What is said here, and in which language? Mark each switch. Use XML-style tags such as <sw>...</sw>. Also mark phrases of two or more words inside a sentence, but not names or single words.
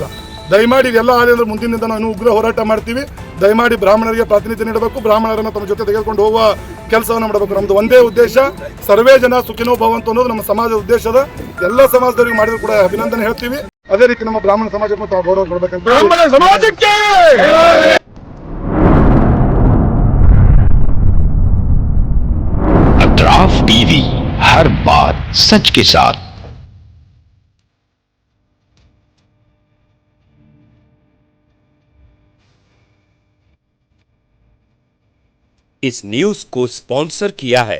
<kn>ದಯಮಾಡಿ ಇವೆಲ್ಲ ಆದ್ರೆ ಮುಂದಿನಿಂದ ನಾವು ಉಗ್ರ ಹೋರಾಟ ಮಾಡ್ತೀವಿ. ದಯಮಾಡಿ ಬ್ರಾಹ್ಮಣರಿಗೆ ಪ್ರಾತಿನಿಧ್ಯ ನೀಡಬೇಕು, ಬ್ರಾಹ್ಮಣರನ್ನು ತಮ್ಮ ಜೊತೆ ತೆಗೆದುಕೊಂಡು ಹೋಗುವ ಕೆಲಸವನ್ನು ಮಾಡಬೇಕು. ನಮ್ದು ಒಂದೇ ಉದ್ದೇಶ,</kn> <sa>ಸರ್ವೇ ಜನ ಸುಖಿನೋ ಭವಂತು</sa> <kn>ಅನ್ನೋದು ನಮ್ಮ ಸಮಾಜದ ಉದ್ದೇಶದ. ಎಲ್ಲ ಸಮಾಜದವರಿಗೆ ಮಾಡಿದ್ರು ಕೂಡ ಅಭಿನಂದನೆ ಹೇಳ್ತೀವಿ. ಅದೇ ರೀತಿ ನಮ್ಮ ಬ್ರಾಹ್ಮಣ ಸಮಾಜಕ್ಕೂ ತಾವು ಗೌರವ ಕೊಡಬೇಕಂತ ಬ್ರಾಹ್ಮಣ ಸಮಾಜಕ್ಕೆ</kn> <hi>अतराफ टीवी, हर बात सच के साथ। इस न्यूज को स्पॉन्सर किया है</hi>